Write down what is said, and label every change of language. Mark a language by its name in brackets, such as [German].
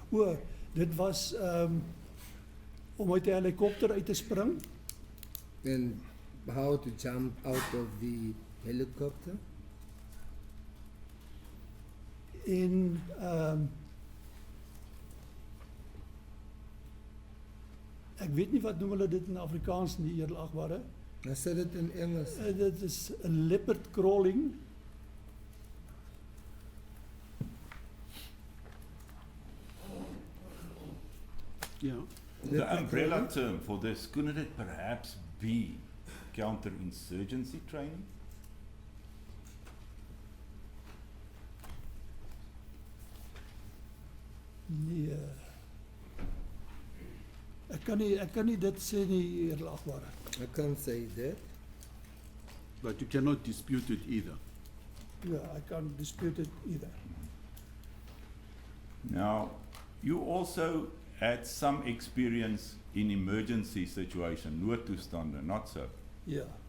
[Afrikaans] O, dit was om uit die helikopter uit te spring, [English] And how to jump out of the helicopter. [Afrikaans] en ek weet nie wat noem hulle dit in Afrikaans nie, edelagbare. [English] I said it in English. [Afrikaans] Dit is 'n leopard crawling. [English] Yeah. The umbrella term for this, couldn't it perhaps be counterinsurgency training? [Afrikaans] Nee. Ek kan nie dit sê nie, edelagbare. [English] I can't say that. But you cannot dispute it either. Ja, I can't dispute it either. Now, you also had some experience in emergency situation, noodtoestande, not so? [Afrikaans] Ja.